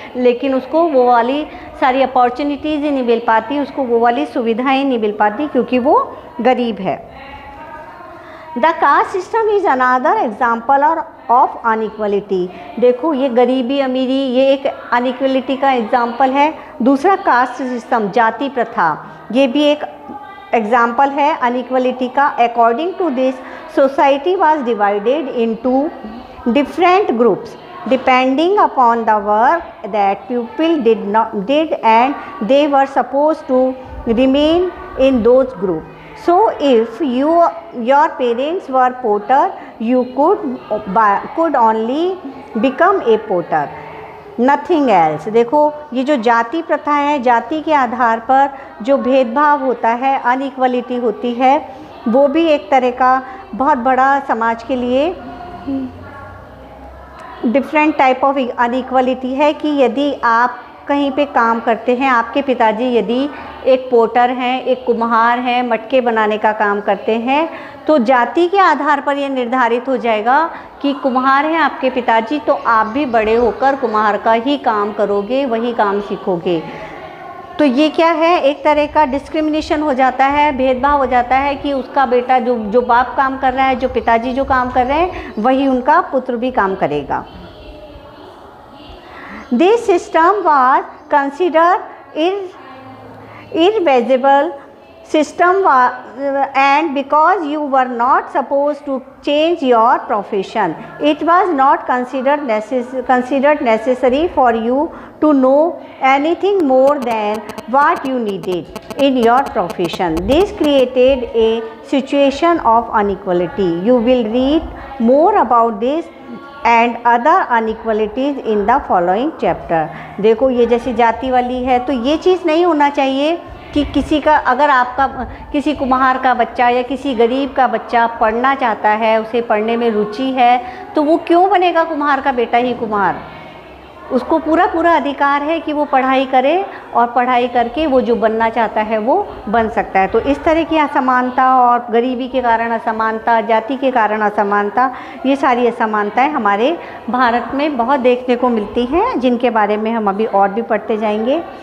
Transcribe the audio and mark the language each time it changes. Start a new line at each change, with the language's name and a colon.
Hindi: लेकिन उसको वो वाली सारी अपॉर्चुनिटीज़ ही नहीं मिल पाती, उसको वो वाली सुविधाएं नहीं मिल पाती, क्योंकि वो गरीब है।
English: The caste system is another example of inequality.
Hindi: देखो, ये गरीबी अमीरी ये एक अनइक्वलिटी का एग्जाम्पल है। दूसरा कास्ट सिस्टम, जाति प्रथा, ये भी एक एग्जाम्पल है अनइक्वलिटी का।
English: According to this society was divided into different groups depending upon the work that people did and they were supposed to remain in those groups. So if your parents were potter, you could only become a potter, nothing else.
Hindi: देखो, ये जो जाति प्रथा है, जाति के आधार पर जो भेदभाव होता है, अनइक्वलिटी होती है, वो भी एक तरह का बहुत बड़ा समाज के लिए डिफरेंट टाइप ऑफ अनइक्वलिटी है। कि यदि आप कहीं पे काम करते हैं, आपके पिताजी यदि एक पोटर हैं, एक कुम्हार हैं, मटके बनाने का काम करते हैं, तो जाति के आधार पर यह निर्धारित हो जाएगा कि कुम्हार हैं आपके पिताजी, तो आप भी बड़े होकर कुम्हार का ही काम करोगे, वही काम सीखोगे। तो ये क्या है, एक तरह का डिस्क्रिमिनेशन हो जाता है, भेदभाव हो जाता है कि उसका बेटा जो बाप काम कर रहा है, जो पिताजी जो काम कर रहे हैं, वही उनका पुत्र भी काम करेगा।
English: This system was considered irreversible system and because you were not supposed to change your profession, it was not considered necessary for you to know anything more than what you needed in your profession. This created a situation of inequality. You will read more about this and other inequalities in the following chapter.
Hindi: देखो, ये जैसी जाति वाली है, तो ये चीज़ नहीं होना चाहिए कि किसी का, अगर आपका किसी कुम्हार का बच्चा या किसी गरीब का बच्चा पढ़ना चाहता है, उसे पढ़ने में रुचि है, तो वो क्यों बनेगा कुम्हार का बेटा ही कुम्हार? उसको पूरा अधिकार है कि वो पढ़ाई करे और पढ़ाई करके वो जो बनना चाहता है वो बन सकता है। तो इस तरह की असमानता और गरीबी के कारण असमानता, जाति के कारण असमानता, ये सारी असमानताएं हमारे भारत में बहुत देखने को मिलती हैं, जिनके बारे में हम अभी और भी पढ़ते जाएंगे।